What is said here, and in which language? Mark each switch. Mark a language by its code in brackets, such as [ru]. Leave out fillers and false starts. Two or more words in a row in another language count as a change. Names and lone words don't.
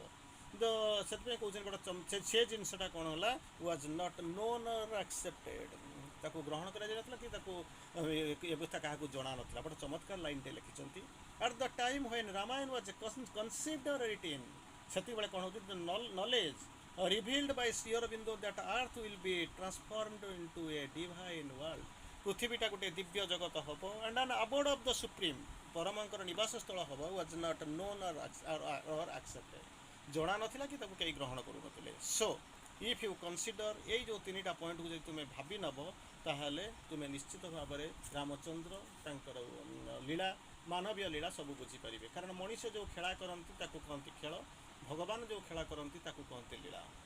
[or] ତ ସେଥିପାଇଁ କହୁଛନ୍ତି ଗୋଟେ ସେ ଜିନିଷଟା କ'ଣ ହେଲା, [en] was not known or accepted, [or] ତାକୁ ଗ୍ରହଣ କରାଯାଇନଥିଲା, କି ତାକୁ ବ୍ୟବସ୍ଥା କାହାକୁ ଜଣାନଥିଲା। ଗୋଟେ ଚମତ୍କାର ଲାଇନ୍ଟେ ଲେଖିଛନ୍ତି, [en] At the time when Ramayana was conceived or written, [or] ସେତିକିବେଳେ କ'ଣ ହେଉଛି, [en] ନଲେଜ୍ revealed by Sri Aurobindo that earth will be transformed into a divine world, [or] ପୃଥିବୀଟା ଗୋଟେ ଦିବ୍ୟ ଜଗତ ହେବ, [en] and an abode of the supreme, [or] ପରମଙ୍କର ନିବାସ ସ୍ଥଳ ହେବ, [en] was not known or accepted, [or] ଜଣା ନଥିଲା କି ତାକୁ କେହି ଗ୍ରହଣ କରୁନଥିଲେ। [en] So if you consider, [or] ଏଇ ଯେଉଁ 3ଟା ପଏଣ୍ଟକୁ ଯଦି ତୁମେ ଭାବି ନେବ, ତାହେଲେ ତୁମେ ନିଶ୍ଚିତ ଭାବରେ ରାମଚନ୍ଦ୍ର ତାଙ୍କର ଲୀଳା, ମାନବୀୟ ଲୀଳା ସବୁ ବୁଝିପାରିବେ। କାରଣ ମଣିଷ ଯେଉଁ ଖେଳା କରନ୍ତି ତାକୁ କହନ୍ତି ଖେଳ, ଭଗବାନ ଯେଉଁ ଖେଳା କରନ୍ତି ତାକୁ କହନ୍ତି ଲୀଳା।